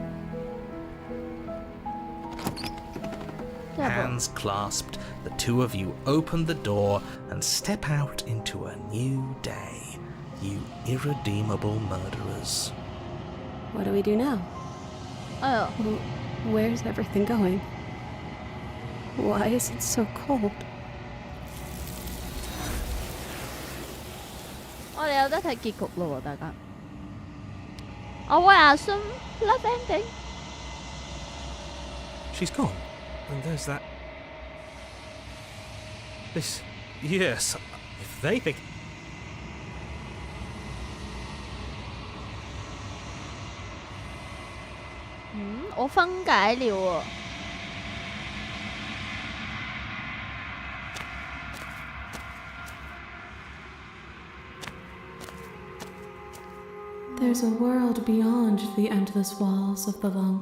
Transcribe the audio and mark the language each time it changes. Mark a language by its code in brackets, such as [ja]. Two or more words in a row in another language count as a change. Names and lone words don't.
[en] Hands clasped, the two of you open the door and step out into a new day, you irredeemable murderers. What do we do now? Where's everything going? Why is it so cold? [yue] 我哋有得睇結局咯喎，大家。我會 [en] assume love ending。 She's gone. And there's that. This. Yes. If they think. [yue] 我分解了喎。 [en] There's a world beyond the endless walls of the long.